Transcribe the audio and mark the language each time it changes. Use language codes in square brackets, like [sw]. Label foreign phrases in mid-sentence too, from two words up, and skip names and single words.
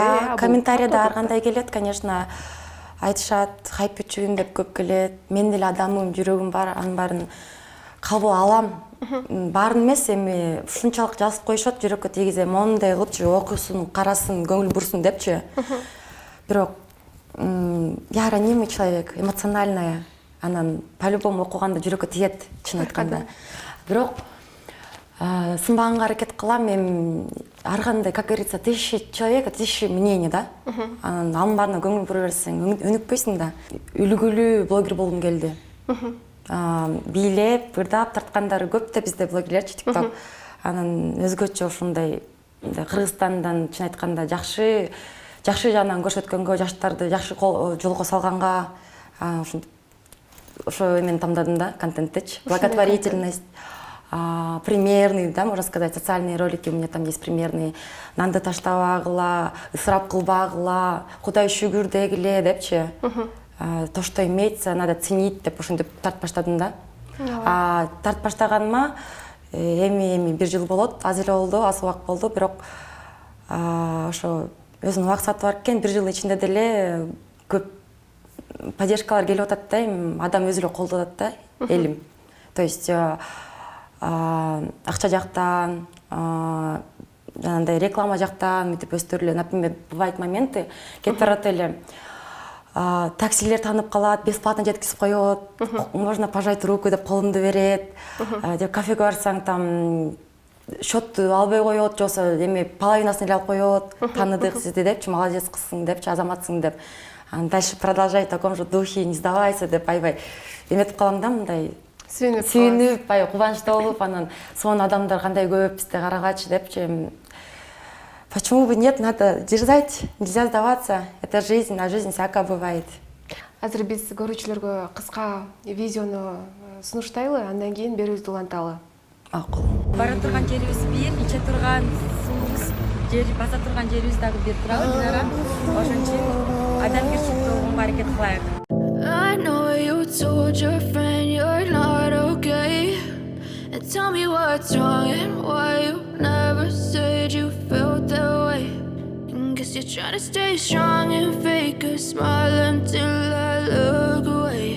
[ky] Да, комментарийда ар кандай келет, конечно. Айтышат, хайп үчүн деп көп келет. Мен деле адамым, жүрөгүм бар, анын баарын кабыл алам. Баарын эмес, эми ушунчалык жазып коюшат, жүрөккө тийгизе моундай кылчу, окусун, карасын, көңүл бурсун депчи. [ru] Бирок я ранимый человек, эмоциональная. [ky] Анан по-любому окуганда жүрөккө тиет, чын айтканда. Бирок сынбаганга аракет кылам, мен ар кандай, [ru] как говорится, 1000 человека, 1000 мнений, да? [ky] Анын баарына көңүл бура берсең, өнүкпөйсүң да. Үлгүлүү блогер болгум келди. Бийлеп, ырдап тарткандары көп да бизде блогерлерчи, TikTok. Анан өзгөчө ушундай Кыргызстандан чын айтканда жакшы жагынан көрсөткөнгө, жаштарды жакшы жолго салганга, ошо мен тамдадым да, контенттичи. [ru] Благотворительность. Примерный, да, можно сказать, социальные ролики у меня там есть примерные. [ky] Нанды таштабагыла, ысырап кылбагыла, Кудай шүгүр дегиле депчи. [ru] То, что имеется, надо ценить [ky] деп ушинтип тартып баштадым да. Тартып баштаганыма эми 1 жыл болот, аз эле болду, аз убакыт болду, бирок ошо өзүнүн максаты бар экен, 1 жыл ичинде деле көп поддержкалар келип атат да, адам өзү эле колдоп атат да, элим. [ru] То есть [ky] акча жактан, жанагындай реклама жактан мынтип өстүрүлө. [ru] Например, бывают моменты, [ky] кетип барат эле, таксилер таанып калат, бесплатно жеткизип коет, [ru] можно пожать руку [ky] деп колумду берет, деп кафеге барсаң там счетту албай коет, же болбосо эми половинасын эле алып коет, тааныдык сизди депчи, молодец кызсың депчи, азаматсың деп. [ru] Дальше продолжай в таком же духе, не сдавайся [ky] деп аябай эметип калам да, мындай сүйүнүп, кубанычтуу болуп, анан сонун адамдар кандай көп бизде карагачы депчи. [ru] Почему бы нет, надо дерзать, нельзя сдаваться, это жизнь, а жизнь всякое бывает. [ky] Азыр биз көрүүчүлөргө кыска видеону сунуштайлы, андан кийин берүүбүздү уланталы. Макул. Бара турган жерибиз бир, иче турган суубуз, баса турган жерибиз дагы бир турабы бизара. Ошон үчүн адамгерчиликти болгонго аракет кылайык. [en] I know you told your friend you're not okay, and tell me what's wrong and why you never said you felt that way. And guess you're trying to stay strong and fake a smile until I look away.